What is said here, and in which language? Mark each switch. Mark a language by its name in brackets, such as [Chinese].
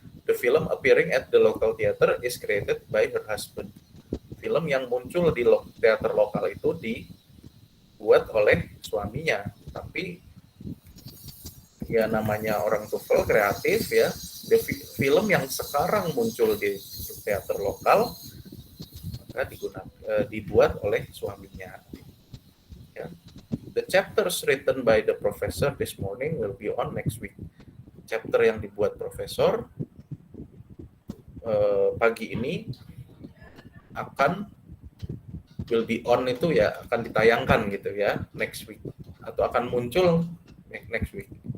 [English] The film appearing at the local theater is created by her husband. [Indonesian] Film yang muncul di teater lokal itu dibuat oleh suaminya. Tapi ya namanya orang TOEFL kreatif ya. Film yang sekarang muncul di teater lokal maka dibuat oleh suaminya. Ya. [English] The chapters written by the professor this morning will be on next week. [Indonesian] Chapter yang dibuat profesor pagi ini [English] will be on [Indonesian] itu ya akan ditayangkan gitu ya [English] next week [Indonesian] atau akan muncul next week.